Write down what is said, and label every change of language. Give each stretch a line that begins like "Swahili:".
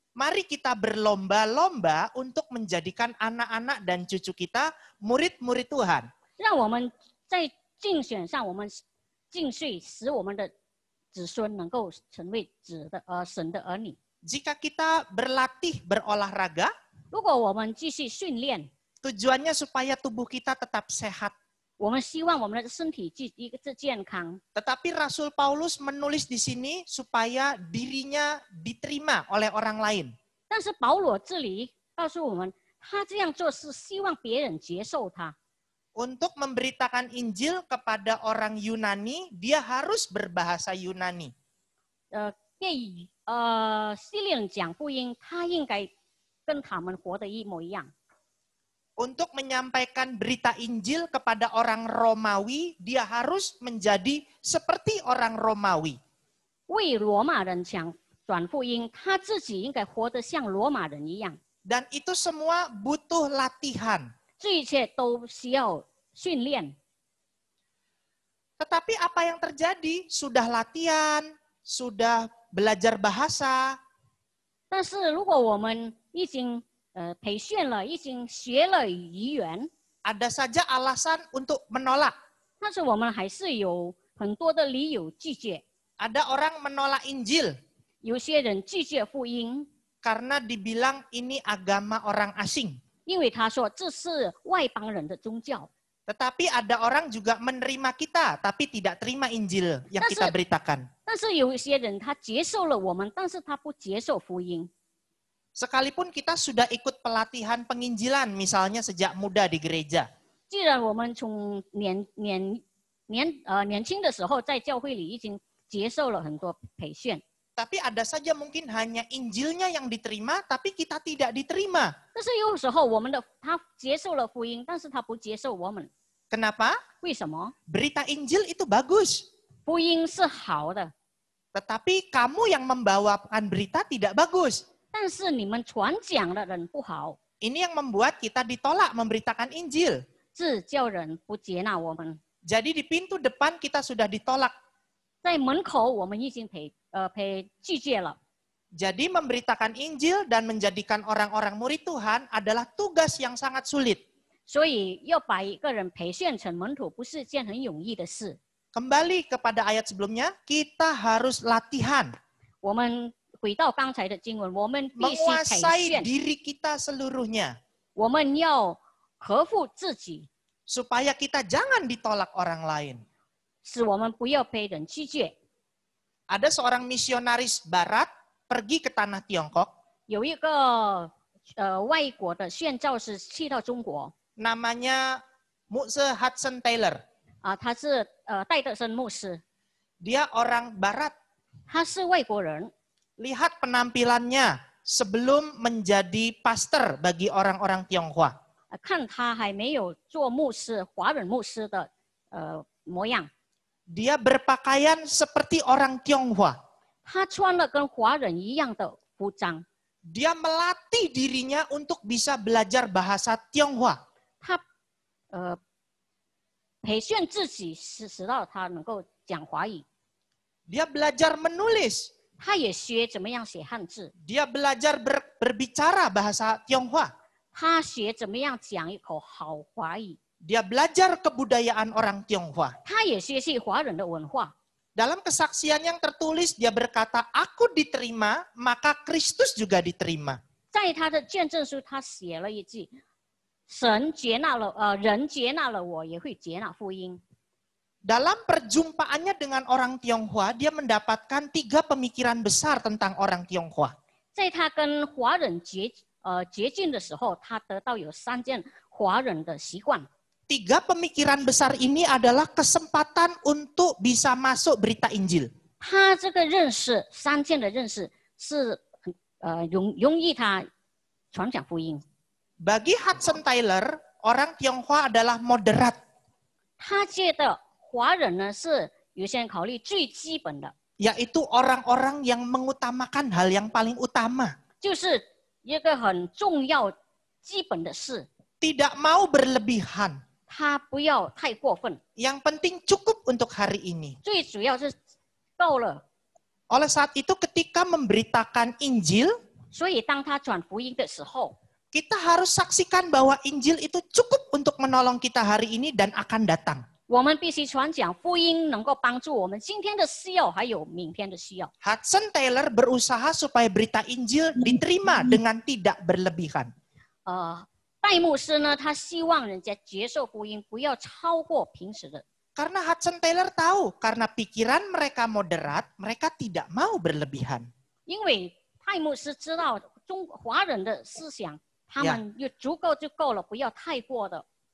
Indonesian: Mari kita berlomba-lomba untuk menjadikan anak-anak dan cucu kita murid-murid Tuhan.
Chinese: 让我们在竞选上，我们竞选使我们的子孙能够成为神的儿女。
Indonesian: Jika kita berlatih berolahraga,
Chinese: 如果我们继续训练，
Indonesian: tujuannya supaya tubuh kita tetap sehat.
Chinese: 我们希望我们的身体一个健康。
Indonesian: Tetapi Rasul Paulus menulis di sini supaya dirinya diterima oleh orang lain.
Chinese: 但是保罗这里告诉我们，他这样做是希望别人接受他。
Indonesian: Untuk memberitakan Injil kepada orang Yunani, dia harus berbahasa Yunani.
Chinese: 对希腊人讲福音，他应该跟他们活得一模一样。
Indonesian: Untuk menyampaikan berita Injil kepada orang Romawi, dia harus menjadi seperti orang Romawi.
Chinese: 为罗马人转福音，他自己应该活得像罗马人一样。
Indonesian: Dan itu semua butuh latihan.
Chinese: 这一切都需要训练。
Indonesian: Tetapi apa yang terjadi? Sudah latihan, sudah belajar bahasa.
Chinese: 但是如果我们已经培训了，已经学了语言，
Indonesian: Ada saja alasan untuk menolak.
Chinese: 但是我们还是有很多的理由拒绝。
Indonesian: Ada orang menolak Injil.
Chinese: 有些人拒绝福音，
Indonesian: karena dibilang ini agama orang asing.
Chinese: 因为他说这是外邦人的宗教。
Indonesian: Tetapi ada orang juga menerima kita, tapi tidak terima Injil yang kita beritakan.
Chinese: 但是有一些人他接受了我们，但是他不接受福音。
Indonesian: Sekalipun kita sudah ikut pelatihan penginjilan, misalnya sejak muda di gereja.
Chinese: 既然我们从年轻的时候在教会里已经接受了很多培训，
Indonesian: Tapi ada saja mungkin hanya Injilnya yang diterima, tapi kita tidak diterima.
Chinese: 但是有时候他接受了福音，但是他不接受我们，
Indonesian: Kenapa?
Chinese: 为什么？
Indonesian: Berita Injil itu bagus.
Chinese: 福音是好的，
Indonesian: Tetapi kamu yang membawakan berita tidak bagus.
Chinese: 但是你们传讲的人不好，
Indonesian: Ini yang membuat kita ditolak memberitakan Injil.
Chinese: 这叫人不接纳我们。
Indonesian: Jadi di pintu depan kita sudah ditolak.
Chinese: 在门口我们已经拒绝了。
Indonesian: Jadi memberitakan Injil dan menjadikan orang-orang murid Tuhan adalah tugas yang sangat sulit.
Chinese: 所以要把一个人培训成门徒，不是件很容易的事。
Indonesian: Kembali kepada ayat sebelumnya, kita harus latihan.
Chinese: 我们回到刚才的经文，我们必须培
Indonesian: Menguasai
Chinese: 训，
Indonesian: diri kita seluruhnya.
Chinese: 我们要克服自己，
Indonesian: Supaya kita jangan ditolak orang lain.
Chinese: 使我们不要被人拒绝。
Indonesian: Ada seorang misionaris barat pergi ke tanah Tiongkok.
Chinese: 有一个外国的宣教士去到中国，
Indonesian: Namanya Muse Hudson Taylor.
Chinese: 他是戴德森牧师，
Indonesian: Dia orang barat.
Chinese: 他是外国人。
Indonesian: Lihat penampilannya sebelum menjadi pastor bagi orang-orang Tionghoa.
Chinese: 看他还没有做牧师，华人牧师的模样，
Indonesian: Dia berpakaian seperti orang Tionghoa.
Chinese: 他穿了跟华人一样的服装，
Indonesian: Dia melatih dirinya untuk bisa belajar bahasa Tionghoa.
Chinese: 他培训自己，使到他能够讲华语。
Indonesian: Dia belajar menulis.
Chinese: 他也学怎么样写汉字，
Indonesian: Dia belajar berbicara bahasa Tionghoa.
Chinese: 他学怎么样讲一口好华语，
Indonesian: Dia belajar kebudayaan orang Tionghoa.
Chinese: 他也学习华人的文化。
Indonesian: Dalam kesaksian yang tertulis, dia berkata, aku diterima, maka Kristus juga diterima.
Chinese: 在他的见证书，他写了一句：“神接纳了，人接纳了我，也会接纳福音。”
Indonesian: Dalam perjumpaannya dengan orang Tionghoa, dia mendapatkan 3 pemikiran besar tentang orang Tionghoa.
Chinese: 在他跟华人接近的时候，他得到有3件华人的习惯。
Indonesian: 3 pemikiran besar ini adalah kesempatan untuk bisa masuk berita Injil.
Chinese: 他这个认识3件的认识是容易他传讲福音。
Indonesian: Bagi Hudson Taylor, orang Tionghoa adalah moderat.
Chinese: 他觉得华人呢是有些人考虑最基本的，
Indonesian: Yaitu orang-orang yang mengutamakan hal yang paling utama.
Chinese: 就是一个很重要基本的事，
Indonesian: Tidak mau berlebihan.
Chinese: 他不要太过分，
Indonesian: Yang penting cukup untuk hari ini.
Chinese: 最主要是够了。
Indonesian: Oleh saat itu ketika memberitakan Injil,
Chinese: 所以当他传福音的时候，
Indonesian: kita harus saksikan bahwa Injil itu cukup untuk menolong kita hari ini dan akan datang.
Chinese: 我们必须传讲福音，能够帮助我们今天的需要，还有明天的需要。
Indonesian: Hudson Taylor berusaha supaya berita Injil diterima dengan tidak berlebihan.
Chinese: 戴牧师呢，他希望人家接受福音，不要超过平时的。
Indonesian: Karena Hudson Taylor tahu, karena pikiran mereka moderat, mereka tidak mau berlebihan.
Chinese: 因为戴牧师知道华人的思想，他们就足够就够了，不要太过的。